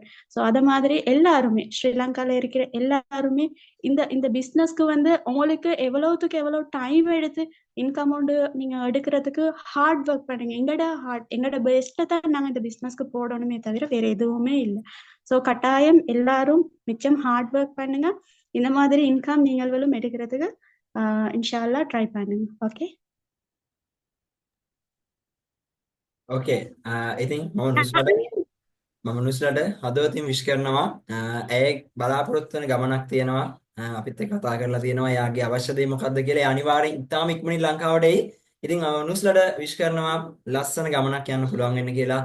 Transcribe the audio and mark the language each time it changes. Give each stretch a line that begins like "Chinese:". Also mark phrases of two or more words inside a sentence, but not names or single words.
Tamil: ஸோ அத மாதிரி எல்லாருமே ஸ்ரீலங்கால இருக்கிற எல்லாருமே இந்த பிஸ்னஸ்க்கு வந்து உங்களுக்கு எவ்வளவுக்கு எவ்வளவு டைம் எடுத்து
English: income amount
Tamil: நீங்க எடுக்கிறதுக்கு
English: hard work
Tamil: பண்ணுங்க. எங்களோட பெஸ்ட்டை தான் நாங்க இந்த பிஸ்னஸ்க்கு போடணுமே தவிர வேற எதுவுமே இல்லை. ஸோ கட்டாயம் எல்லாரும் மிச்சம்
English: hard work
Tamil: பண்ணுங்க. இந்த மாதிரி இன்கம் நீங்களும் எடுக்கிறதுக்கு
Arabic: إن شاء الله
Tamil: ட்ரை பண்ணுங்க. ஓகே
Sinhala: ඕකේ ඉතින් මම නුස්ලට හදවතින් විශ් කරනවා. ඇය බලාපොරොත්තු වෙන ගමනක් තියෙනවා. අපිත් එක්ක කතා කරලා තියෙනවා එයාගේ අවශ්‍ය දේ මොකක්ද කියලා. ඒ අනිවාර්යෙන් ඉතාම ඉක්මනින් ලංකාවට එයි. ඉතින් නුස්ලට විශ් කරනවා ලස්සන ගමනක් යන්න පුළුවන් වෙන්න කියලා.